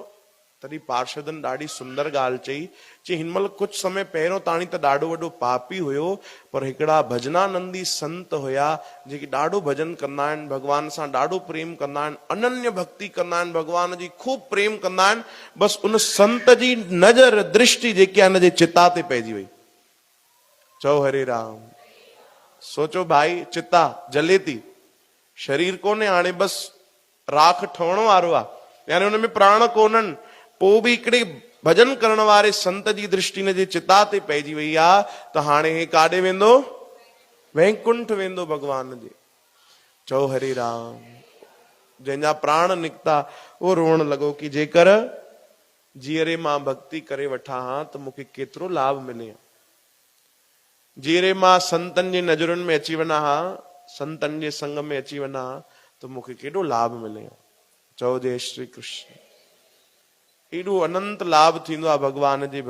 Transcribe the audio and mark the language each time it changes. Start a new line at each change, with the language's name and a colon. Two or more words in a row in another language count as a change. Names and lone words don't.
Sindhi: तॾहिं पार्षदनि ॾाढी सुंदर ॻाल्हि चई। चई हिन महिल कुझु समय पहिरियों ताणी त ॾाढो वॾो पापी हुयो, पर हिकिड़ा भजनानंदी संत हुया जेके ॾाढो भजन कंदा आहिनि, भगवान सां ॾाढो प्रेम कंदा आहिनि, अनन्य भक्ति कंदा आहिनि, भगवान जी खूब प्रेम कंदा आहिनि। बसि उन संत जी नज़र दृष्टि जेकी आहे हिनजे चिता ते पइजी वई। चओ हरे राम। सोचो भाई, चिता जले थी, शरीर कोन्हे हाणे, बसि राख ठहण वारो आहे, यानी हुन में प्राण कोन्हनि। पोइ बि हिकिड़े भजन करण वारे संत जी दृष्टि हिन जे चिता ते पइजी वई आहे त हाणे हे काॾे वेंदो? वैकुंठ वेंदो भगवान जे। चओ हरे राम। जंहिंजा प्राण निकिता उहो रोअण लॻो कि जेकर जीअरे मां भक्ति करे वठां हा त मूंखे केतिरो लाभ मिले। जीअरे मां संतनि जी नज़रुनि में अची वञा हा, संतनि जे संग में अची वञा त मूंखे केॾो लाभ मिले। चओ जय श्री कृष्ण। एॾो अनंत लाभ थींदो आहे भगवान जी भक्ति।